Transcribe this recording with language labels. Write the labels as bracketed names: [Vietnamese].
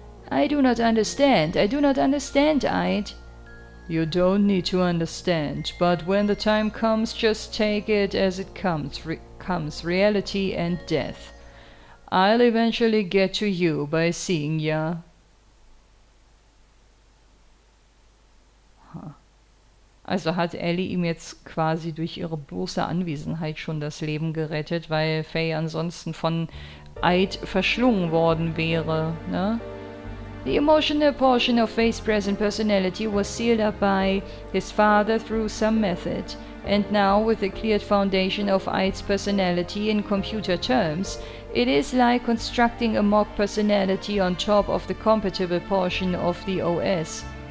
[English] I do not understand. I do not understand, Ide. You don't need to understand. But when the time comes, just take it as it comes. Reality and death. I'll eventually get to you by seeing ya. [German] Also hat Ellie ihm jetzt quasi durch ihre bloße Anwesenheit schon das Leben gerettet, weil Faye ansonsten von Ide verschlungen worden wäre, ne? [English] The emotional portion of Faye's present personality was sealed up by his father through some method, and now with a cleared foundation of Ide's personality in computer terms, it is like constructing a mock personality on top of the compatible portion of the OS.